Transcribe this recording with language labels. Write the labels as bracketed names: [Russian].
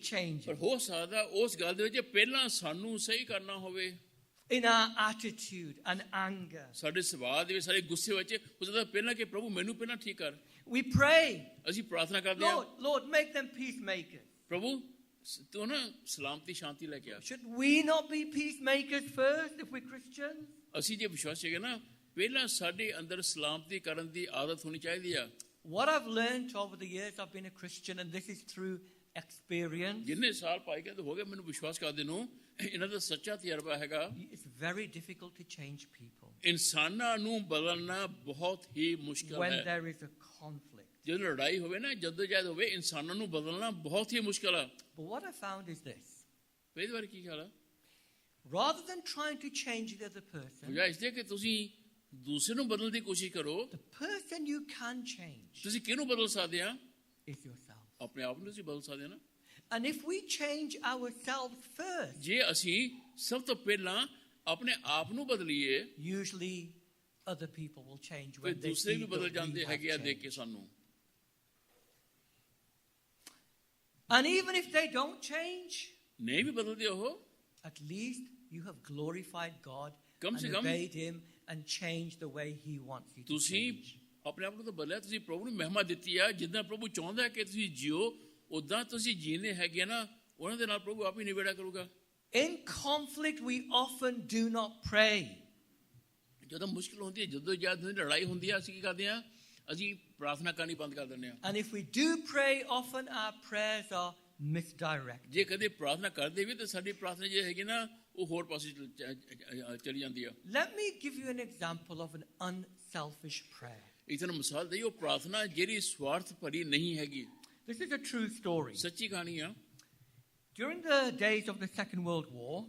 [Punjabi] ਪਰ [English] changing [Punjabi] ਹੋ ਸਕਦਾ ਉਸ ਗੱਲ ਦੇ ਵਿੱਚ ਪਹਿਲਾਂ ਸਾਨੂੰ ਸਹੀ ਕਰਨਾ ਹੋਵੇ. [English] in our attitude and anger. [Punjabi] ਸਾਡੇ ਸੁਭਾਅ ਦੇ ਵਿੱਚ, ਸਾਡੇ ਗੁੱਸੇ ਵਿੱਚ ਹੋ ਸਕਦਾ ਪਹਿਲਾਂ ਕਿ ਪ੍ਰਭੂ ਮੈਨੂੰ ਪਹਿਲਾਂ ਠੀਕ ਕਰ. [English] We pray, [Punjabi] ਅਸੀਂ ਪ੍ਰਾਰਥਨਾ ਕਰਦੇ ਆ, [English] Lord, make them peacemakers. [Punjabi] ਪ੍ਰਭੂ ਤੂੰ ਨਾ ਸਲਾਮਤੀ ਸ਼ਾਂਤੀ ਲੈ ਕੇ ਆ. [English] Should we not be peacemakers first if we're Christians? [Punjabi] ਅਸੀਂ ਜੇ ਵਿਸ਼ਵਾਸੀ ਹੈਗੇ ਨਾ, ਪਹਿਲਾਂ ਸਾਡੇ ਅੰਦਰ ਸਲਾਮਤੀ ਕਰਨ ਦੀ ਆਦਤ ਹੋਣੀ ਚਾਹੀਦੀ ਆ. [English] What I've learned over the years I've been a Christian, and this is through experience, [Punjabi] ਜਿੰਨੇ ਸਾਲ ਪਾਈ ਗਏ ਹੋ ਗਏ ਮੈਨੂੰ ਵਿਸ਼ਵਾਸ ਕਰਦੇ ਨੂੰ, ਇਹਨਾਂ ਦਾ ਸੱਚਾ ਤਜਰਬਾ ਹੈਗਾ. [English] it's very difficult to change people [Punjabi] ਇਨਸਾਨਾਂ ਨੂੰ ਬਦਲਣਾ ਬਹੁਤ ਹੀ ਮੁਸ਼ਕਲ [English] when [Punjabi] ਹੈ. [English] there is a conflict. [Punjabi] ਜਦੋਂ ਲੜਾਈ ਹੋਵੇ ਨਾ, ਜਦੋਜਹਿਦ ਹੋਵੇ, ਇਨਸਾਨਾਂ ਨੂੰ ਬਦਲਣਾ ਬਹੁਤ ਹੀ ਮੁਸ਼ਕਲ ਆ. [English] But what I found is this. [Punjabi] ਪਹਿਲੀ ਵਾਰ ਕੀ ਖਿਆਲ ਆ? [English] Rather than trying to change the other person, [Punjabi] ਵਜ੍ਹਾ ਇਸ ਦੀ ਕਿ ਤੁਸੀਂ ਦੂਸਰੇ ਨੂੰ ਬਦਲਣ ਦੀ ਕੋਸ਼ਿਸ਼ ਕਰੋ. [English] the person you can change [Punjabi] ਤੁਸੀਂ ਕਿਹਨੂੰ ਬਦਲ ਸਕਦੇ ਆ? [English] is yourself. [Punjabi] ਆਪਣੇ ਆਪ ਨੂੰ ਤੁਸੀਂ ਬਦਲ ਸਕਦੇ ਆ ਨਾ. [English] And if we change ourselves first, [Punjabi] ਜੇ ਅਸੀਂ ਸਭ ਤੋਂ ਪਹਿਲਾਂ ਆਪਣੇ ਆਪ ਨੂੰ ਬਦਲੀਏ, [English] usually other people will change [Punjabi] ਫਿਰ [English] when they [Punjabi] ਦੂਸਰੇ [English] see [Punjabi] ਵੀ ਬਦਲ [English] that [Punjabi] ਜਾਂਦੇ [English] we have [Punjabi] ਹੈਗੇ ਆ ਦੇਖ ਕੇ [English] changed. [Punjabi] ਸਾਨੂੰ. [English] And even if they don't change, [Punjabi] ਨਹੀਂ ਵੀ ਬਦਲਦੇ ਉਹ, [English] at least you have glorified God [Hindi] come [English] and [Hindi] से कम [English] obeyed Him and changed the way He wants you to [Punjabi] ਤੁਸੀਂ [English] change. [Punjabi] ਆਪਣੇ ਆਪ ਨੂੰ ਤਾਂ ਬਦਲਿਆ, ਤੁਸੀਂ ਪ੍ਰਭੂ ਨੂੰ ਮਹਿਮਾ ਦਿੱਤੀ ਆ. ਜਿੱਦਾਂ ਪ੍ਰਭੂ ਚਾਹੁੰਦਾ ਹੈ ਕਿ ਤੁਸੀਂ ਜਿਓ, ਉਦਾਂ ਤੁਸੀਂ ਜੀਣੇ ਹੈਗੇ ਨਾ, ਉਹਨਾਂ ਦੇ ਨਾਲ ਪ੍ਰਭੂ ਆਪ ਹੀ ਨਿਬੇੜਾ ਕਰੂਗਾ. [English] In conflict, we often do not pray. [Punjabi] ਜਦੋਂ ਮੁਸ਼ਕਿਲ ਹੁੰਦੀ ਹੈ, ਜਦੋਂ ਜਦ ਲੜਾਈ ਹੁੰਦੀ ਹੈ, ਅਸੀਂ ਕੀ ਕਰਦੇ ਹਾਂ? ਅਸੀਂ ਪ੍ਰਾਰਥਨਾ ਕਰਨੀ ਬੰਦ ਕਰ ਦਿੰਦੇ ਹਾਂ. [English] And if we do pray, often our prayers are misdirected. [Punjabi] ਜੇ ਕਦੇ ਪ੍ਰਾਰਥਨਾ ਕਰਦੇ ਵੀ ਤਾਂ ਸਾਡੀ ਪ੍ਰਾਰਥਨਾ ਜੇ ਹੈਗੀ ਨਾ, ਉਹ ਹੋਰ ਪਾਸੇ ਚਲੀ ਜਾਂਦੀ ਆ. [English] Let me give you an example of an unselfish prayer. [Punjabi] ਇੱਕ ਤੁਹਾਨੂੰ ਮਿਸਾਲ ਦਈਏ, ਉਹ ਪ੍ਰਾਰਥਨਾ ਜਿਹੜੀ ਸਵਾਰਥ ਭਰੀ ਨਹੀਂ ਹੈਗੀ. [English] This is a true story. [Punjabi] ਸੱਚੀ ਕਹਾਣੀ ਆ. [English] During the days of the Second World War,